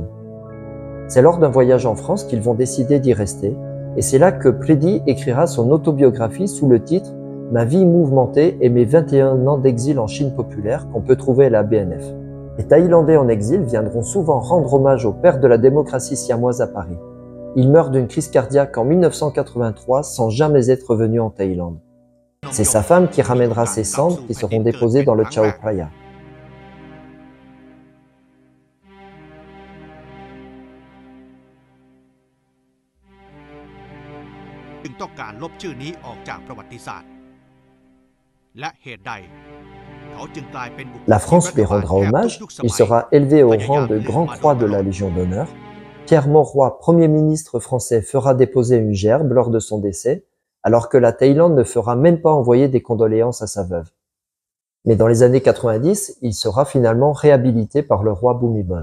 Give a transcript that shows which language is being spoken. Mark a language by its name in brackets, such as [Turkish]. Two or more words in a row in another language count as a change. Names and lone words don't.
[French] C'est lors d'un voyage en France qu'ils vont décider d'y rester et c'est là que Prédi écrira son autobiographie sous le titre « Ma vie mouvementée et mes 21 ans d'exil en Chine populaire » qu'on peut trouver à la BNF. Les Thaïlandais en exil viendront souvent rendre hommage au père de la démocratie siamoise à Paris. Il meurt d'une crise cardiaque en 1983 sans jamais être revenu en Thaïlande. C'est sa femme qui ramènera ses cendres qui seront déposées dans le Chao Phraya. [Thai] จึงต้องการลบชื่อนี้ออกจากประวัติศาสตร์และเหตุใด [French] La France lui rendra hommage, il sera élevé au rang de Grand Croix de la Légion d'honneur. Pierre Mauroy, Premier ministre français, fera déposer une gerbe lors de son décès, alors que la Thaïlande ne fera même pas envoyer des condoléances à sa veuve. Mais dans les années 90, il sera finalement réhabilité par le roi Bhumibol.